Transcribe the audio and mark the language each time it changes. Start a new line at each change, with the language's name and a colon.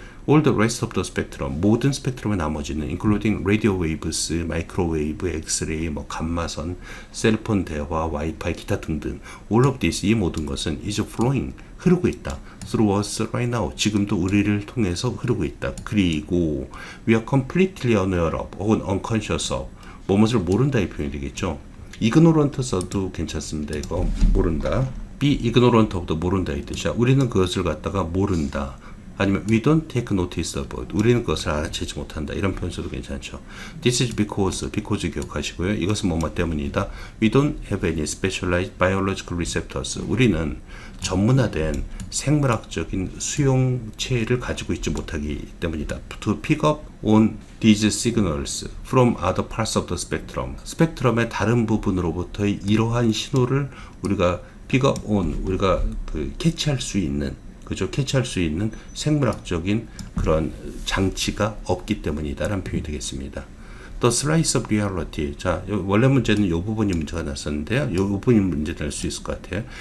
English: All the rest of the spectrum,
Korean: 모든 스펙트럼의 나머지는
English: including radio waves,
Korean: 마이크로웨이브, 엑스레이, 감마선, 셀폰 대화, 와이파이, 기타 등등,
English: all of this,
Korean: 이 모든 것은
English: is flowing,
Korean: 흐르고 있다.
English: through us right now,
Korean: 지금도 우리를 통해서 흐르고 있다. 그리고
English: we are completely unaware of,
Korean: 혹은
English: unconscious of,
Korean: 무엇을 모른다의 표현이 되겠죠. ignorant 써도 괜찮습니다. 이거 모른다.
English: be ignorant of
Korean: 도 모른다 이 뜻이야. 우리는 그것을 갖다가 모른다.
English: 아니면 we don't take notice of it.
Korean: 우리는 그것을 알아채지 못한다. 이런 표현 써도 괜찮죠.
English: This is because 기억하시고요.
Korean: 이것은 뭐뭐 때문이다.
English: We don't have any specialized biological receptors.
Korean: 우리는 전문화된 생물학적인 수용체를 가지고 있지 못하기 때문이다.
English: To pick up on these signals from other parts of the spectrum.
Korean: 스펙트럼의 다른 부분으로부터의 이러한 신호를 우리가
English: pick up on,
Korean: 우리가 캐치할 수 있는, 그죠? 캐치할 수 있는 생물학적인 그런 장치가 없기 때문이다라는 표현이 되겠습니다.
English: The slice of reality.
Korean: 자, 원래 문제는 이 부분이 문제가 났었는데요. 이 부분이 문제 될 수 있을 것 같아요.